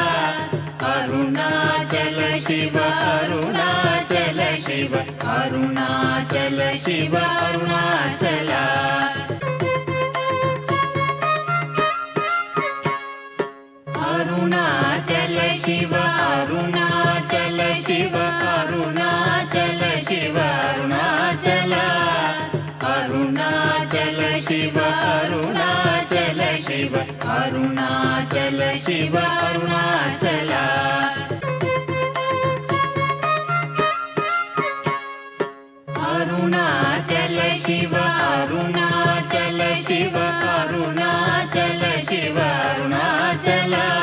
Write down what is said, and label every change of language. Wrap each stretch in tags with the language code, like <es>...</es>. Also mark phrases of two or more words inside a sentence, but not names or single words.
<sa>अरुणाचल शिव अरुणाचल शिव अरुणाचल शिव अरुणाचल अरुणाचल शिव अरुणाचल शिव अरुणाचल शिव अरुणाचल अरुणाचल शिव ಅರುಣಾಚಲ ಶಿವ ಅರುಣಾಚಲ ಅರುಣಾಚಲ ಶಿವ ಅರುಣಾಚಲ ಶಿವ ಅರುಣಾಚಲ ಶಿವ ಅರುಣಾಚಲ</sa>